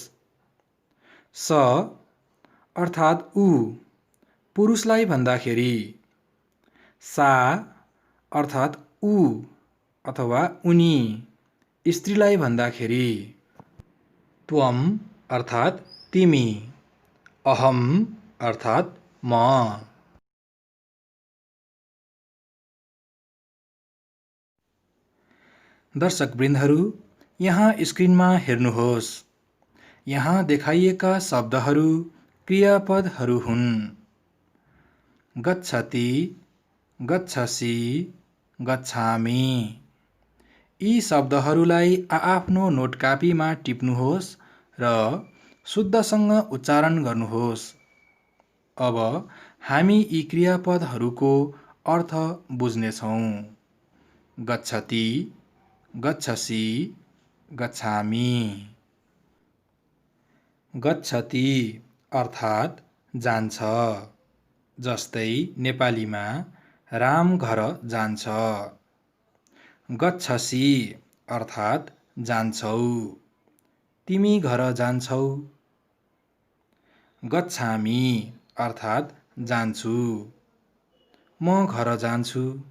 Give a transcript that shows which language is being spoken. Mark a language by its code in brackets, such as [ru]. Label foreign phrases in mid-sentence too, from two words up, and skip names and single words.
[ne] स अर्थात् ऊ पुरुषलाई भन्दाखेरि, सा अर्थात् ऊ अथवा उनी स्त्रीलाई भन्दाखेरि, त्वम अर्थात् तिमी, अहम अर्थात् म। दर्शकवृन्दहरू, यहाँ स्क्रिनमा हेर्नुहोस्। यहाँ देखाइएका शब्दहरू क्रियापदहरू हुन्। [sa] गच्छति, गच्छसि, गच्छामि। [ne] यी शब्दहरूलाई आआफ्नो नोट कापीमा टिप्नुहोस् र शुद्धसँग उच्चारण गर्नुहोस्। अब हामी यी क्रियापदहरूको अर्थ बुझ्नेछौँ। [sa] गच्छति, गच्छसि, गच्छामि। [ne] गच्छति अर्थात् जान्छ, जस्तै नेपालीमा राम घर जान्छ। गच्छसि अर्थात् जान्छौ, तिमी घर जान्छौ। गच्छामि अर्थात् जान्छु, म घर जान्छु।